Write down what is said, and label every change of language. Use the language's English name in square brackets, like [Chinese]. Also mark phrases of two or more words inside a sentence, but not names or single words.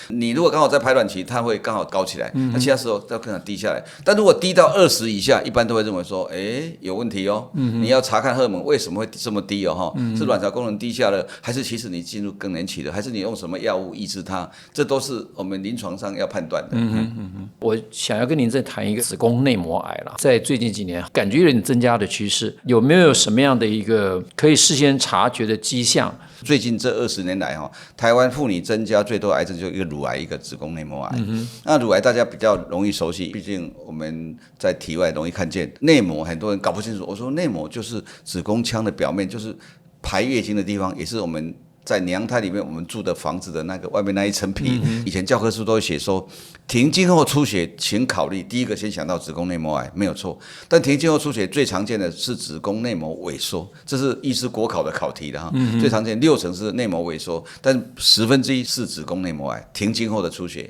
[Chinese] 你如果剛好在排卵期，它會剛好高起來，那其他時候要更好低下來。但如果低到20以下，一般都會認為說，有問題哦，你要查看荷爾蒙為什麼會這麼低哦，是卵巢功能低下了，還是其實你進入更年期了，還是你用什麼藥物抑制它？這都是我們臨床上要判斷的。我想要跟您再談一個子宮內膜癌了，在最近幾年感覺有點增加的趨勢，有沒有什麼樣的一個可以事先察覺的跡象？最近這20年來台灣婦女增加最多癌症就一個乳癌，一個子宮內膜癌。那乳癌大家比較容易熟悉，畢竟我們在體外容易看見。內膜很多人搞不清楚，我說內膜就是子宮腔的表面，就是排月經的地方，也是我們在娘胎裡面我們住的房子的那個外面那一層皮。以前教科書都會寫說，停經後出血請考慮第一個先想到子宮內膜癌，沒有錯。但停經後出血最常見的是子宮內膜萎縮，這是醫師國考的考題的最常見60%是內膜萎縮，但1/10是子宮內膜癌停經後的出血。